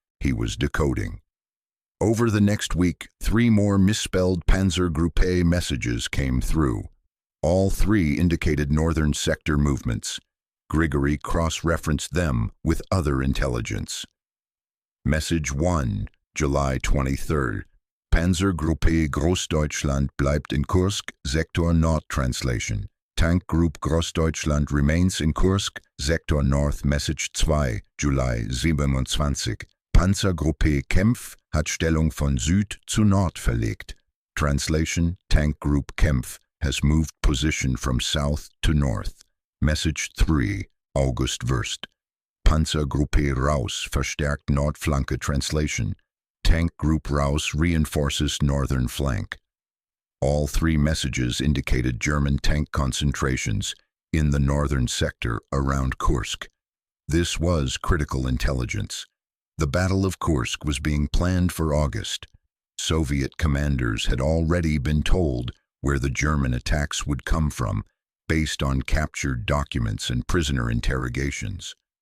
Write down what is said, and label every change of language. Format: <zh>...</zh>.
<en>He was decoding. Over the next week, 3 more misspelled Panzergruppe messages came through. All 3 indicated northern sector movements. Grigory cross-referenced them with other intelligence. Message 1, July 23rd.</en> <de>Panzergruppe Großdeutschland bleibt in Kursk, Sektor Nord.</de> <en>Translation. Tank Group Großdeutschland remains in Kursk, Sektor North, Message 2, July 27.</en> <de>Panzergruppe Kempf hat Stellung von Süd zu Nord verlegt.</de> <en>Translation: Tank Group Kempf has moved position from south to north. Message 3, August 1.</en> <de>Panzergruppe Raus verstärkt Nordflanke.</de> <en>Translation: Tank Group Raus reinforces northern flank. All three messages indicated German tank concentrations in the northern sector around Kursk. This was critical intelligence. The Battle of Kursk was being planned for August. Soviet commanders had already been told where the German attacks would come from, based on captured documents and prisoner interrogations.</en>